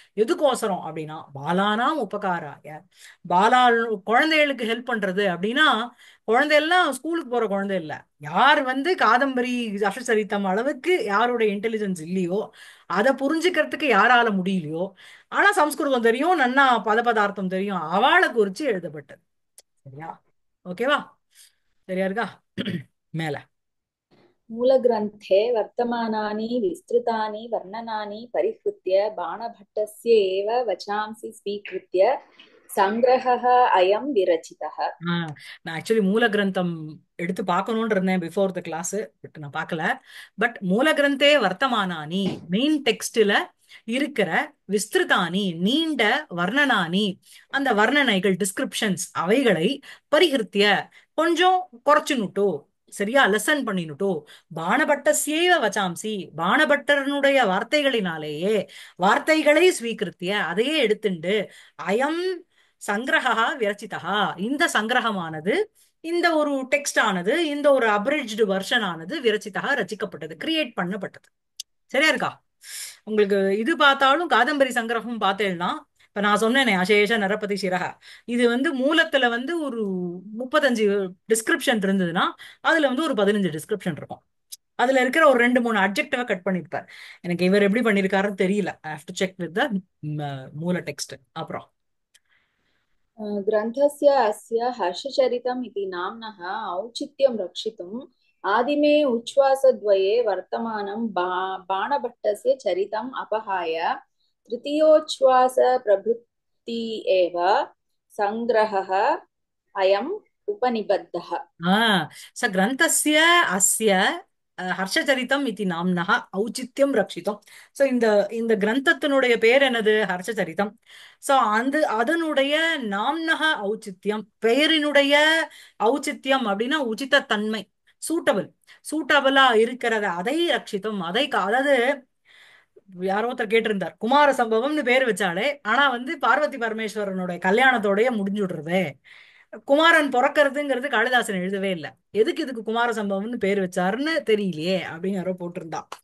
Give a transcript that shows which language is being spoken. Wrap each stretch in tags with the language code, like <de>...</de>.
<ta>எதுக்கோசரம் அப்படின்னா பாலானாம் உபகாராய, பாலா குழந்தைகளுக்கு ஹெல்ப் பண்றது அப்படின்னா, குழந்தையெல்லாம் ஸ்கூலுக்கு போற குழந்தை இல்ல, யார் வந்து காதம்பரி அசச்சரித்தம் அளவுக்கு யாருடைய இன்டெலிஜென்ஸ் இல்லையோ, அதை புரிஞ்சுக்கிறதுக்கு யாரால முடியலையோ, ஆனா சம்ஸ்கிருதம் தெரியும், நன்னா பதபதார்த்தம் தெரியும், அவளை குறிச்சு எழுதப்பட்டது. சரியா? ஓகேவா? சரியா இருக்கா? மேல</ta> <sa>मूलग्रन्थे वर्तमानानि विस्तृतानि वर्णनानि परिहृत्य बाणभट्टस्य एव वचांसि स्वीकृत्य सङ्ग्रहः अयं विरचितः।</sa> <ta>நான் ஆக்சுவலி மூல கிரந்தம் எடுத்து பார்க்கணும்னு இருந்தேன்</ta> <en>before the class,</en> <ta>பட் நான் பார்க்கல. பட் மூல கிரந்தே வர்த்தமானானி, மெயின் டெக்ஸ்ட்ல இருக்கிற விஸ்திருதானி நீண்ட வர்ணனானி, அந்த வர்ணனைகள் டிஸ்கிரிப்ஷன்ஸ் அவைகளை பரிஹிருத்திய கொஞ்சம் குறைச்சுனுட்டோ, சரியா லெசன் பண்ணினுட்டோ,</ta> <sa>பாணபட்டஸ்யேவ வச்சாம்சி,</sa> <ta>பாணபட்டரனுடைய வார்த்தைகளினாலேயே, வார்த்தைகளை ஸ்வீகிருத்திய அதையே எடுத்துண்டு, அயம் சங்கிரகா விரச்சிதா, இந்த சங்கிரகமானது, இந்த ஒரு டெக்ஸ்ட் ஆனது, இந்த ஒரு அப்ரிட்ஜ்டு வெர்ஷன் ஆனது விரச்சிதா ரச்சிக்கப்பட்டது, கிரியேட் பண்ணப்பட்டது. சரியா இருக்கா? உங்களுக்கு இது பார்த்தாலும் காதம்பரி சங்கிரகம் பார்த்தேன்னா, இப்ப நான் சொன்னேனே அசேஷ நரபதி சிரக, இது வந்து மூலத்துல வந்து ஒரு 35 டிஸ்கிரிப்ஷன் இருந்ததுன்னா, அதுல வந்து ஒரு 15 டிஸ்கிரிப்ஷன் இருக்கும். அதுல இருக்கிற ஒரு 2 3 அட்ஜெக்டிவ கட் பண்ணிருப்பார். எனக்கு இவர் எப்படி பண்ணிருக்காருன்னு தெரியல,</ta> <en>I have to check with the மூல text.</en> <ta>அப்புறம்</ta> <sa>ग्रन्थस्य अस्य हर्षचरितम् इति नाम्नः औचित्यं रक्षितुम् आदिमे उच्छ्वासद्वये वर्तमानं बाणभट्टस्य चरितम् अपहाय तृतीयोच्छ्वासप्रभृति एव सङ्ग्रहः अयम् उपनिबद्धः। स ग्रन्थस्य अस्य ஹர்ஷச்சரிதம் இதி நாம்னஹ ஔச்சித்யம் ரக்ஷிதம்.</sa> <ta>சோ இந்த இந்த கிரந்தத்தினுடைய பேர் என்னது? ஹர்ஷச்சரிதம். சோ அந்த அதனுடைய நாம்னஹ ஔச்சித்யம், பெயரினுடைய ஔச்சித்யம் அப்படின்னா உச்சித தன்மை, சூட்டபிள், சூட்டபிளா இருக்கிறத அதை ரட்சிதம், அதாவது யாரோ ஒருத்தர் கேட்டிருந்தார், குமார சம்பவம்னு பேர் வச்சாலே ஆனா வந்து பார்வதி பரமேஸ்வரனுடைய கல்யாணத்தோடய முடிஞ்சுடுறது, குமாரன் பிறக்கிறதுங்கிறது காளிதாசன் எழுதவே இல்லை, எதுக்கு இதுக்கு குமார சம்பவம்னு பேர் வச்சாருன்னு தெரியலையே அப்படின்னு யாரோ போட்டிருந்தா.</ta>